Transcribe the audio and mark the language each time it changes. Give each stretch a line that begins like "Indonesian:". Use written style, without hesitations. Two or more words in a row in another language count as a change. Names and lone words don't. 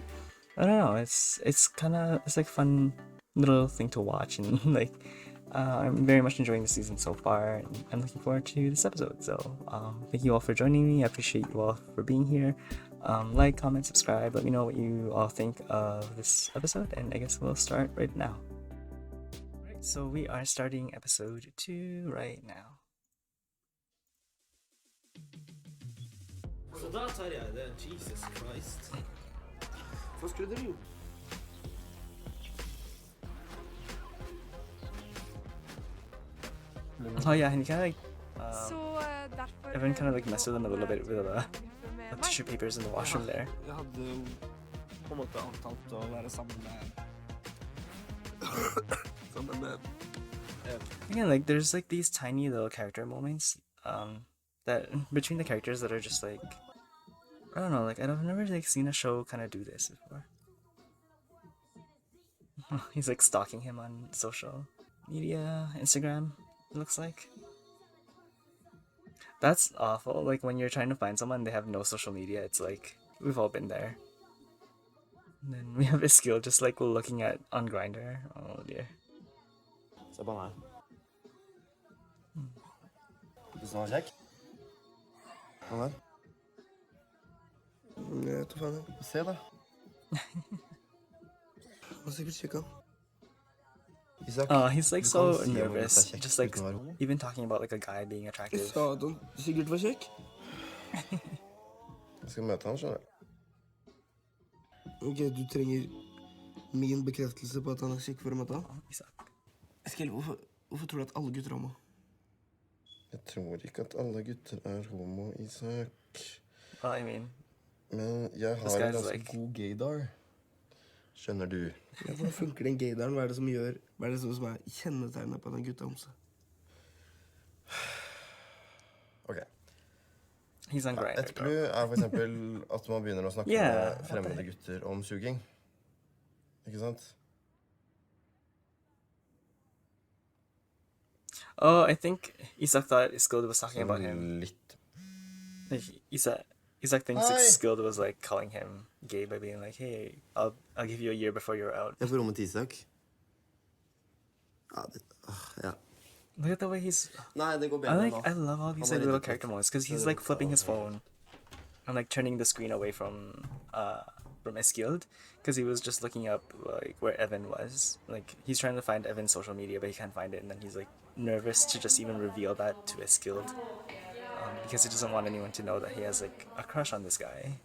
English: I don't know, it's like fun little thing to watch, and like I'm very much enjoying the season so far, and I'm looking forward to this episode. So thank you all for joining me. I appreciate you all for being here. Like, comment, subscribe, let me know what you all think of this episode, and I guess we'll start right now. Alright, so we are starting episode 2 right now.
Norwegian: Så da tar jeg det. Jesus Christ. Hva skulle dere gjort?
English: Oh yeah, and you kind of like everyone kind of like messed with them a little bit with the tissue papers in the washroom there.
Norwegian: Jeg hadde jo på en måte avtalt å være sammen med
English: Again, like there's like these tiny little character moments that between the characters that are just like, I don't know, like I've never like seen a show kind of do this before. He's like stalking him on social media, Instagram, it looks like. That's awful. Like when you're trying to find someone, they have no social media. It's like we've all been there. And then we have Eskild just like looking at on Grindr. Oh dear.
Norwegian: Se på meg. Hvis den var kjekk? Hva der? Jeg vet faen. Se da. Han er sikkert kjekk, han. Isak,
English: Oh, he's like
Norwegian: du
English: so
Norwegian: kan si om
English: nervous.
Norwegian: dette er kjekk
English: Just like
Norwegian: uten å være homo.
English: even talking about like a guy being
Norwegian: Jeg
English: attractive.
Norwegian: sa at han sikkert var kjekk. Jeg skal møte han, skjønner du. Ok, du trenger min bekreftelse på at han er kjekk for å møte han.
English: Oh, Isak.
Norwegian: Eskild, hvorfor tror du at alle gutter er homo? Jeg tror ikke at alle gutter er homo, Isak.
English: Well, I mean,
Norwegian: Men jeg
English: This
Norwegian: har
English: guy's
Norwegian: en ganske
English: like-
Norwegian: god gaydar. Skjønner du? Ja, hvordan funker den gaydaren? Hva er det som er kjennetegnet på den gutta homse? Ok.
English: he's on Grindr.
Norwegian: Et clou er for eksempel at man begynner å snakke
English: Yeah,
Norwegian: med fremmede gutter om suging. Ikke sant?
English: Oh, I think Isak thought Eskild was talking about him.
Norwegian: Litt.
English: Like, Isak thinks Hi. Eskild was like calling him gay by being like, "Hey, I'll give you a year before you're out."
Norwegian: Jeg får rommet til Isak. Ja.
English: Look at the way he's.
Norwegian: Nei, det går
English: I
Norwegian: bedre
English: like. I love all these
Norwegian: Han
English: like,
Norwegian: var
English: little
Norwegian: redd
English: character
Norwegian: litt.
English: moments because he's like flipping his phone and like turning the screen away from Eskild because he was just looking up like where Evan was. Like he's trying to find Evan's social media, but he can't find it, and then he's like nervous to just even reveal that to Eskild because he doesn't want anyone to know that he has like a crush on this guy.